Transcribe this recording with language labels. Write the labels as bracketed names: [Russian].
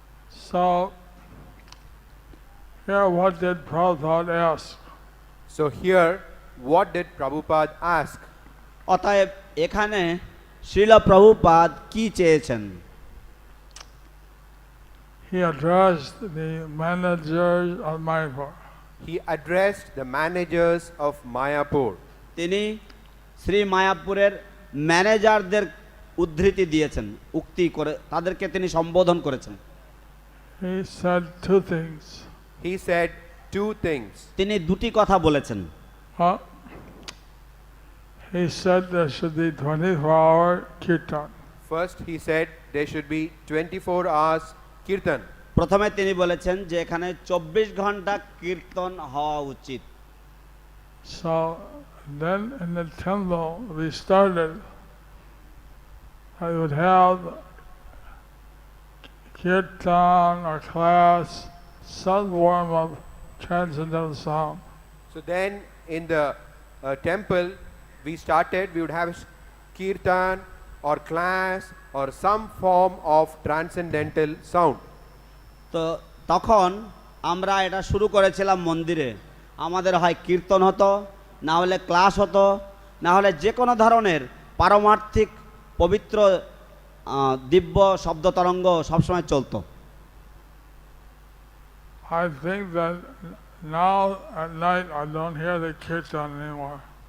[English] So, here what did Prabhupada ask? so here. What did Prabhupada ask? [Bangla] অতএব এখানে শ্রীল প্রভুপাদ কি চেয়েছেন? [English] He addressed the managers of Mayapur. He addressed the managers of Mayapur. [Bangla] তিনি শ্রী মায়াপুরের ম্যানেজারদের উদ্ধৃতি দিয়েছেন, উক্তি করে তাদেরকে তিনি সম্বোধন করেছেন। [English] He said two things. He said two things. [Bangla] তিনি দুটি কথা বলেছেন। [English] He said there should be 24-hour kirtan. First, he said there should be 24 hours kirtan. [Bangla] প্রথমে তিনি বলেছেন যে এখানে 24 ঘন্টা কীর্তন হওয়া উচিত। [English] So then in the temple we started, I would have kirtan or class, some form of transcendental sound. So then in the temple we would have kirtan or class or some form of transcendental sound. [Bangla] তো তখন আমরা এটা শুরু করেছিলাম মন্দিরে, আমাদের হয় কীর্তন হতো, না হলে ক্লাস হতো, না হলে যে কোনো ধরনের পারমার্থিক পবিত্র দিব্য শব্দ তরঙ্গ সবসময় চলতো। [English] I think that now at night I don't hear the kirtan anymore.